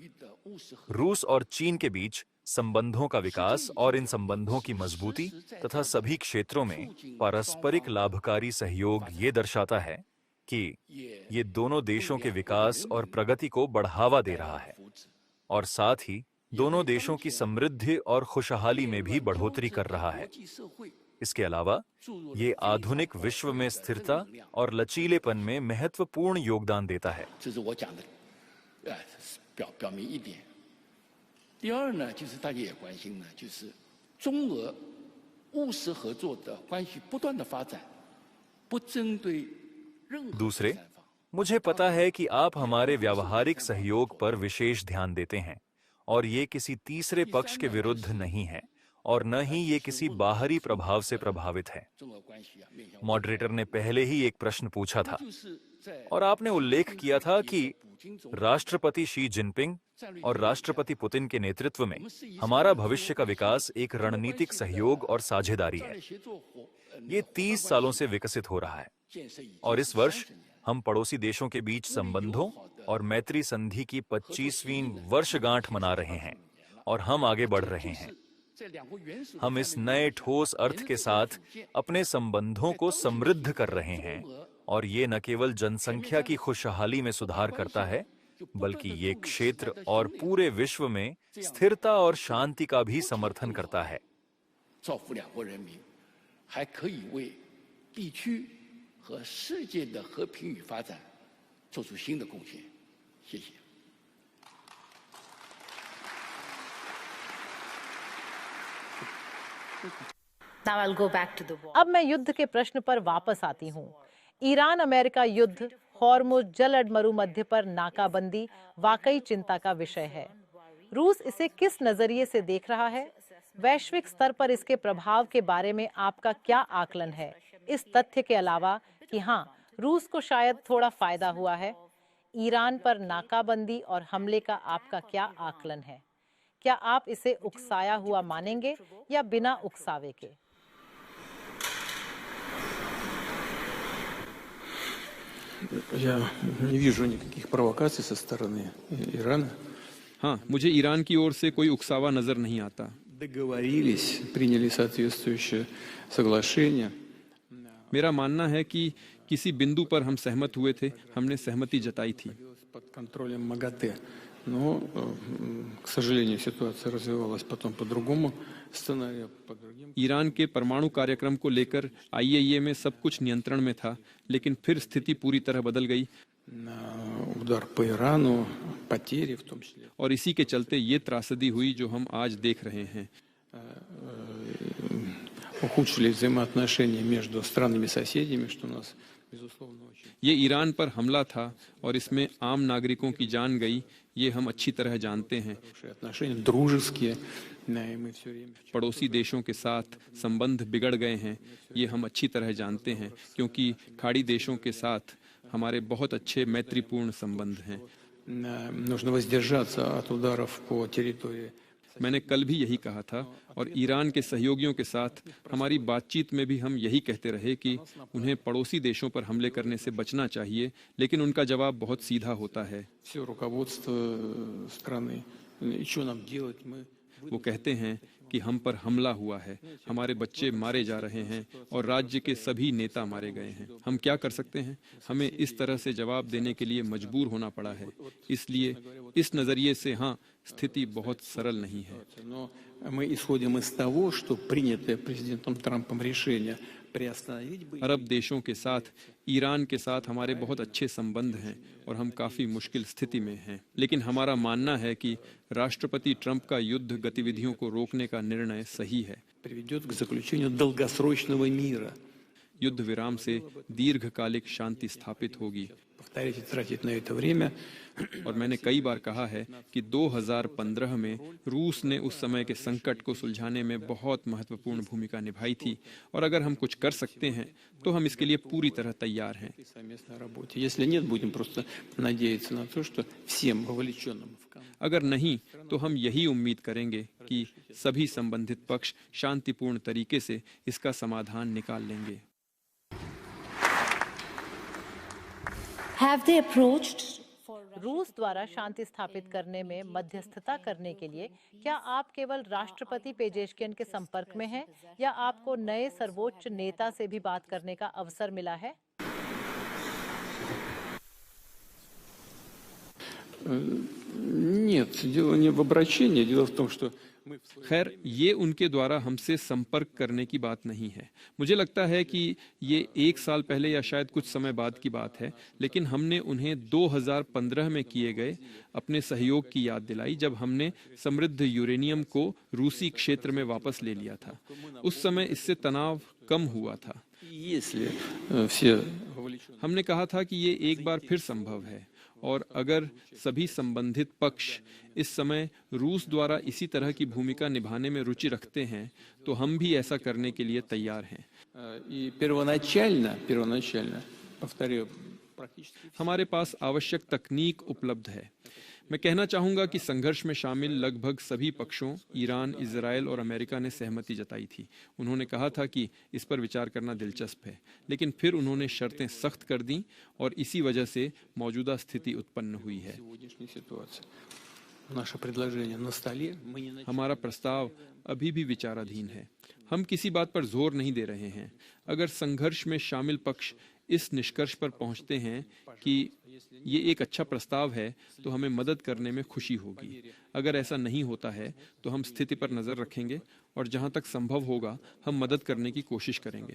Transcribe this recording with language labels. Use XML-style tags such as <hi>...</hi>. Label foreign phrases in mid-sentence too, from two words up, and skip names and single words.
<hi>रूस और चीन के बीच संबंधों का विकास और इन संबंधों की मजबूती तथा सभी क्षेत्रों में पारस्परिक लाभकारी सहयोग ये दर्शाता है कि ये दोनों देशों के विकास और प्रगति को बढ़ावा दे रहा है और साथ ही दोनों देशों की समृद्धि और खुशहाली में भी बढ़ोतरी कर रहा है। इसके अलावा ये आधुनिक विश्व में स्थिरता और लचीलेपन में महत्वपूर्ण योगदान देता है।</hi> <zh>这是我讲的，表明一点。第二呢，就是大家也关心呢，就是中俄务实合作的关系不断的发展，不针对任何</zh> <hi>दूसरे,</hi> <zh>第三方。</zh> <hi>मुझे पता है कि आप हमारे व्यावहारिक सहयोग पर विशेष ध्यान देते हैं और ये किसी तीसरे पक्ष के विरुद्ध नहीं है और न ही ये किसी बाहरी प्रभाव से प्रभावित है।</hi> <zh>中俄关系面向</zh> <hi>मॉडरेटर ने पहले ही एक प्रश्न पूछा था</hi> <zh>就是在</zh> <hi>और आपने उल्लेख किया था कि राष्ट्रपति शी जिनपिंग और राष्ट्रपति पुतिन के नेतृत्व में हमारा भविष्य का विकास एक रणनीतिक सहयोग और साझेदारी है।</hi> <zh>协作伙</zh> <hi>ये 30 सालों से विकसित हो रहा है</hi> <zh>建设已</zh> <hi>और इस वर्ष हम पड़ोसी देशों के बीच संबंधों और मैत्री संधि की 25वीं वर्षगांठ मना रहे हैं और हम आगे बढ़ रहे हैं।</hi> <zh>在两国元首</zh> <hi>हम इस नए ठोस अर्थ के साथ अपने संबंधों को समृद्ध कर रहे हैं और ये न केवल जनसंख्या की खुशहाली में सुधार करता है, बल्कि ये क्षेत्र और पूरे विश्व में स्थिरता और शांति का भी समर्थन करता है।</hi> <zh>造福两国人民，还可以为地区和世界的和平与发展做出新的贡献。谢谢。</zh> <en>Now I'll go back to the war.</en> <hi>अब मैं युद्ध के प्रश्न पर वापस आती हूँ। ईरान अमेरिका युद्ध, हॉर्मुज जल अधमरुमध्य पर नाकाबंदी वाकई चिंता का विषय है। रूस इसे किस नजरिए से देख रहा है? वैश्विक स्तर पर इसके प्रभाव के बारे में आपका क्या आकलन है? इस तथ्य के अलावा कि हाँ, रूस को शायद थोड़ा फायदा हुआ है। ईरान पर नाकाबंदी और हमले का आपका क्या आकलन है? क्या आप इसे उकसाया हुआ मानेंगे या बिना उकसावे के?</hi> <ru>Я не вижу никаких провокаций со стороны Ирана.</ru> <hi>हाँ, मुझे ईरान की ओर से कोई उकसावा नजर नहीं आता।</hi> <ru>Договорились, приняли соответствующее соглашение.</ru> <hi>मेरा मानना है कि किसी बिंदु पर हम सहमत हुए थे, हमने सहमति जताई थी।</hi> <ru>Под контролем МАГАТЭ. Но, к сожалению, ситуация развивалась потом по другому сценарию, по другим.</ru> <hi>ईरान के परमाणु कार्यक्रम को लेकर IAEA में सब कुछ नियंत्रण में था, लेकिन फिर स्थिति पूरी तरह बदल गई</hi> <ru>Удар по Ирану, потери в том числе.</ru> <hi>और इसी के चलते ये त्रासदी हुई जो हम आज देख रहे हैं।</hi> <ru>Ухудшились взаимоотношения между странами-соседями, что у нас, безусловно, очень.</ru> <hi>ये ईरान पर हमला था और इसमें आम नागरिकों की जान गई, ये हम अच्छी तरह जानते हैं।</hi> <ru>Хорошие отношения, дружеские, и мы все время.</ru> <hi>पड़ोसी देशों के साथ संबंध बिगड़ गए हैं, ये हम अच्छी तरह जानते हैं, क्योंकि खाड़ी देशों के साथ हमारे बहुत अच्छे मैत्रीपूर्ण संबंध हैं।</hi> <ru>Нужно воздержаться от ударов по территории.</ru> <hi>मैंने कल भी यही कहा था और ईरान के सहयोगियों के साथ हमारी बातचीत में भी हम यही कहते रहे कि उन्हें पड़ोसी देशों पर हमले करने से बचना चाहिए, लेकिन उनका जवाब बहुत सीधा होता है।</hi> <ru>Все руководство страны. И что нам делать? Мы</ru> <hi>वो कहते हैं कि हम पर हमला हुआ है, हमारे बच्चे मारे जा रहे हैं और राज्य के सभी नेता मारे गए हैं। हम क्या कर सकते हैं? हमें इस तरह से जवाब देने के लिए मजबूर होना पड़ा है। इसलिए इस नज़रिए से हाँ, स्थिति बहुत सरल नहीं है।</hi> <ru>Но мы исходим из того, что принятое президентом Трампом решение приостановить бы.</ru> <hi>अरब देशों के साथ ईरान के साथ हमारे बहुत अच्छे संबंध हैं और हम काफ़ी मुश्किल स्थिति में हैं, लेकिन हमारा मानना है कि राष्ट्रपति ट्रंप का युद्ध गतिविधियों को रोकने का निर्णय सही है।</hi> <ru>Приведет к заключению долгосрочного мира.</ru> <hi>युद्ध विराम से दीर्घकालिक शांति स्थापित होगी।</hi> <ru>Повторять и тратить на это время.</ru> <hi>और मैंने कई बार कहा है कि 2015 में रूस ने उस समय के संकट को सुलझाने में बहुत महत्वपूर्ण भूमिका निभाई थी और अगर हम कुछ कर सकते हैं तो हम इसके लिए पूरी तरह तैयार हैं।</hi> <ru>Совместной работе. Если нет, будем просто надеяться на то, что всем вовлеченным в конфликт.</ru> <hi>अगर नहीं तो हम यही उम्मीद करेंगे कि सभी संबंधित पक्ष शांतिपूर्ण तरीके से इसका समाधान निकाल लेंगे।</hi> <en>Have they approached?</en> <hi>रूस द्वारा शांति स्थापित करने में मध्यस्थता करने के लिए क्या आप केवल राष्ट्रपति पेजेशकिन के संपर्क में हैं या आपको नए सर्वोच्च नेता से भी बात करने का अवसर मिला है?</hi> <ru>Нет, дело не в обращении. Дело в том, что мы в свое</ru> <hi>खैर ये उनके द्वारा हमसे संपर्क करने की बात नहीं है। मुझे लगता है कि ये 1 साल पहले या शायद कुछ समय बाद की बात है, लेकिन हमने उन्हें 2015 में किए गए अपने सहयोग की याद दिलाई जब हमने समृद्ध यूरेनियम को रूसी क्षेत्र में वापस ले लिया था। उस समय इससे तनाव कम हुआ था।</hi> <ru>Если все вовлеченные.</ru> <hi>हमने कहा था कि ये एक बार फिर संभव है और अगर सभी संबंधित पक्ष इस समय रूस द्वारा इसी तरह की भूमिका निभाने में रुचि रखते हैं तो हम भी ऐसा करने के लिए तैयार हैं।</hi> <ru>И первоначально, повторю, практически</ru> <hi>हमारे पास आवश्यक तकनीक उपलब्ध है। मैं कहना चाहूंगा कि संघर्ष में शामिल लगभग सभी पक्षों ईरान, इजराइल और अमेरिका ने सहमति जताई थी। उन्होंने कहा था कि इस पर विचार करना दिलचस्प है, लेकिन फिर उन्होंने शर्तें सख्त कर दी और इसी वजह से मौजूदा स्थिति उत्पन्न हुई है।</hi> <ru>сегодняшней ситуации. Наше предложение на столе. Мы не начали.</ru> <hi>हमारा प्रस्ताव अभी भी विचाराधीन है। हम किसी बात पर जोर नहीं दे रहे हैं। अगर संघर्ष में शामिल पक्ष इस निष्कर्ष पर पहुंचते हैं कि ये एक अच्छा प्रस्ताव है तो हमें मदद करने में खुशी होगी। अगर ऐसा नहीं होता है तो हम स्थिति पर नजर रखेंगे और जहां तक संभव होगा हम मदद करने की कोशिश करेंगे।</hi>